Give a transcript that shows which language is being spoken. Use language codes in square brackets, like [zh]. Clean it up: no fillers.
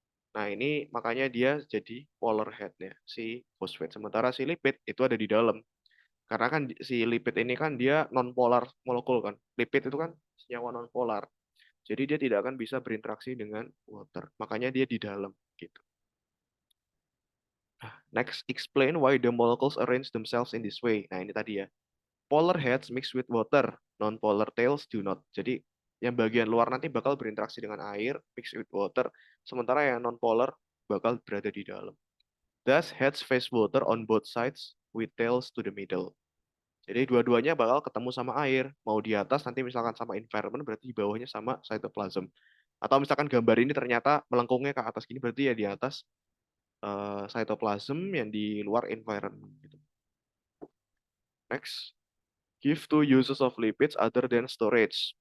[id] Nah, ini makanya dia jadi polar head-nya si fosfat. Sementara si lipid itu ada di dalam. Karena kan si lipid ini kan dia non-polar molekul kan. Lipid itu kan senyawa non-polar. Jadi dia tidak akan bisa berinteraksi dengan water. Makanya dia di dalam gitu. [en] Next, explain why the molecules arrange themselves in this way. [id] Nah, ini tadi ya. [en] Polar heads mix with water, non-polar tails do not. [id] Jadi yang bagian luar nanti bakal berinteraksi dengan air, [en] mix with water, [id] sementara yang non-polar bakal berada di dalam. [en] Thus, heads face water on both sides with tails to the middle. [id] Jadi dua-duanya bakal ketemu sama air. Mau di atas nanti misalkan sama environment berarti di bawahnya sama cytoplasm. Atau misalkan gambar ini ternyata melengkungnya ke atas gini berarti ya di atas cytoplasm yang di luar environment gitu. [en] Next. Give two uses of lipids other than storage.